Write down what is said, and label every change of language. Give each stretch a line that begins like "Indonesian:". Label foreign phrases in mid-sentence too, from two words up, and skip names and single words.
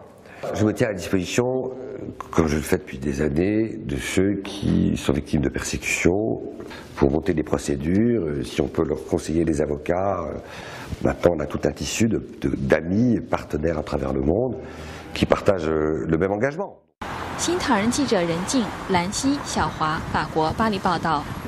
French: Je me tiens à la disposition, comme je le fais depuis des années, de ceux qui sont victimes de persécutions pour monter des procédures. Si on peut leur conseiller des avocats, maintenant on a tout un tissu d'amis et partenaires à travers le monde qui partagent le même engagement.
Chinese: 新唐人记者任静、兰溪、小华，法国巴黎报道。